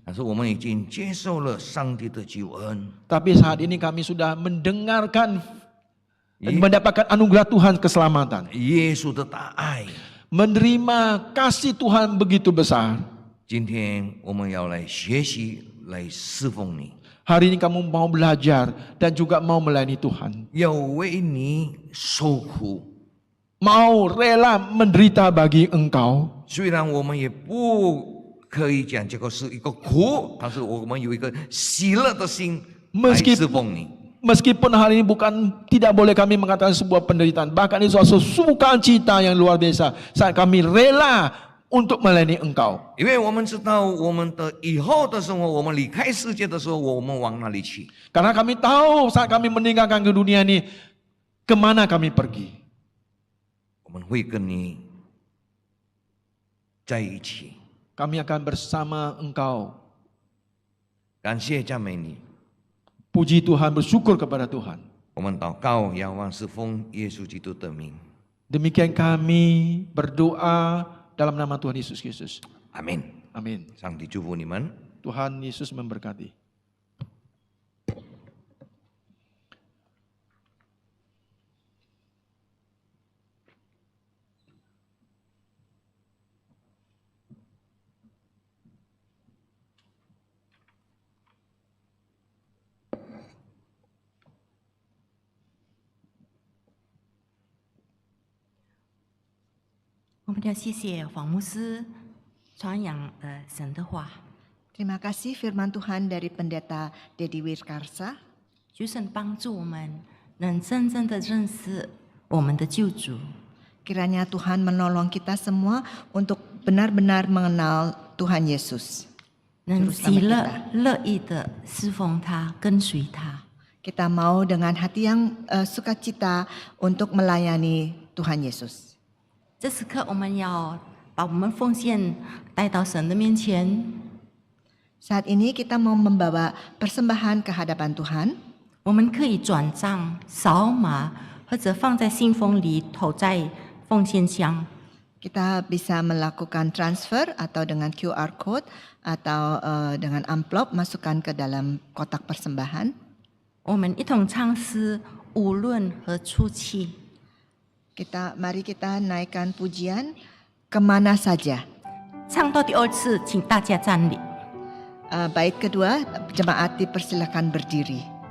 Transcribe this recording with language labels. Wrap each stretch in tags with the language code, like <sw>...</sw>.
<zh>但是我们已经接受了上帝的救恩。</zh> <id>Tapi saat ini kami sudah mendengarkan dan mendapatkan anugerah Tuhan keselamatan.</id> <zh>耶稣的大爱，</zh> <id>Menerima kasih Tuhan begitu besar.</id> <zh>今天我们要来学习，来侍奉你，</zh> <id>Hari ini kamu mau belajar dan juga mau melayani Tuhan.</id> <zh>要为你受苦。</zh> <id>Mau rela menderita bagi Engkau.</id> <zh>虽然我们也不可以讲这个是一个苦，但是我们有一个喜乐的心来侍奉你。</zh> <id>Meskipun hal ini tidak boleh kami mengatakan sebuah penderitaan, bahkan itu suatu sukacita yang luar biasa saat kami rela untuk melayani Engkau.</id> <zh>因为我们知道我们的以后的生活，我们离开世界的时候，我们往哪里去？</zh> <id>Karena kami tahu saat kami meninggalkan ke dunia ini, kemana kami pergi.</id> <zh>我们会跟你在一起。</zh> <id>Kami akan bersama Engkau.</id> <zh>感谢赞美你，</zh> <id>Puji Tuhan, bersyukur kepada Tuhan.</id> <zh>我们祷告，仰望是奉耶稣基督的名，</zh> <id>Demikian kami berdoa dalam nama Tuhan Yesus Kristus.</id> <zh>阿门。</zh> <id>Amin.</id> <zh>上帝祝福你们。</zh> <id>Tuhan Yesus memberkati.</id> <zh>"我们要谢谢黄牧师传扬神的话，</zh> <id>Terima kasih firman Tuhan dari Pendeta Dedi Wirkarsa.</id> <zh>求神帮助我们能真正的认识我们的救主，</zh> <id>Kiranya Tuhan menolong kita semua untuk benar-benar mengenal Tuhan Yesus.</id> <zh>能</zh> <id>Juru</id> <zh>喜</zh> <id>selamat</id> <zh>乐</zh> <id>kita.</id> <zh>乐意的侍奉他，跟随他。</zh> <id>Kita mau dengan hati yang sukacita untuk melayani Tuhan Yesus.</id> <zh>这时刻，我们要把我们奉献带到神的面前，</zh> <id>Saat ini kita mau membawa persembahan ke hadapan Tuhan.</id> <zh>我们可以转账、扫码，或者放在信封里投在奉献箱。</zh> <id>Kita bisa melakukan transfer atau dengan QR code atau dengan amplop masukkan ke dalam kotak persembahan.</id> <zh>我们一同唱诗，无论何处去。</zh> <id>Mari kita naikkan pujian kemana saja.</id> <zh>唱到第二次，请大家站立。</zh> <id>Bait kedua, jemaat dipersilakan berdiri.</id>